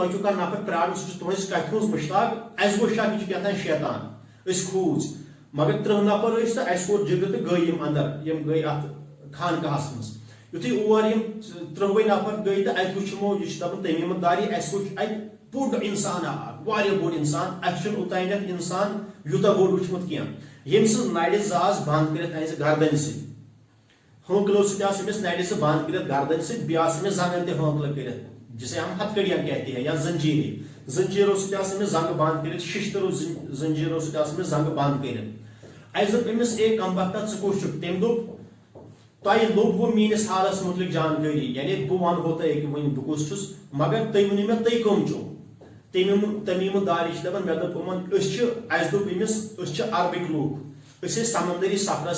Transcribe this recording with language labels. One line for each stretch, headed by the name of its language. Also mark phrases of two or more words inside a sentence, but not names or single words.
Kashmiri: تۄہہِ چھُو کانٛہہ نفر پرٛارُن سُہ چھُ تُہنٛزِ کتھِ ہُنٛز مُشتاق اسہِ گوٚو شک یہِ چھُ کیٛاہتانۍ شیطان أسۍ کھوٗژ مگر 30 نفر ٲسۍ تہٕ اسہِ کوٚر جِگرٕ تہٕ گٔے یِم اندر یِم گٔے اتھ خانقاہس منٛز یُتھُے اور یِم 30 نفر گٔے تہٕ اتہِ وٕچھ یِمو یہِ چھُ دپان تمیٖم الداری اسہِ وٕچھ اتہِ بوٚڑ انسان اکھ واریاہ بوٚڑ انسان اسہِ چھُنہٕ اوٚتانٮ۪تھ انسان یوٗتاہ بوٚڑ وٕچھمُت کینٛہہ ییٚمۍ سٕنٛز نرِ زٕ آسہٕ بنٛد کٔرِتھ أمِس گردنہِ سۭتۍ ہٲنکلو سۭتۍ آسہٕ أمِس نرِ زٕ بنٛد کٔرِتھ گردنہِ سۭتۍ بیٚیہِ آسہٕ أمِس زنٛگن تہِ ہٲنکلہٕ کٔرِتھ
Urdu: جسے ہم ہتھکڑیاں کہتے ہیں
Kashmiri: یا زنجیرو سۭتۍ آسہٕ أمِس زنٛگہٕ بنٛد کٔرِتھ ششترو زنجیرو سۭتۍ آسہٕ أمِس زنٛگہٕ بنٛد کٔرِتھ اسہِ دوٚپ أمِس اے کم بختا ژٕ کُس چھُکھ تٔمۍ دوٚپ تۄہہِ لوٚبوٕ میٲنِس حالس مُتعلق جانکٲری یعنی بہٕ ونہو تۄہہِ وۄنۍ بہٕ کُس چھُس مگر تُہۍ ؤنِو مےٚ تُہۍ کٕم چھِو تمیٖم الداری چھِ دپان مےٚ دوٚپ یِمن أسۍ چھِ اسہِ دوٚپ أمِس أسۍ چھِ عربٕکۍ لوٗکھ أسۍ ٲسۍ سمندری سفرس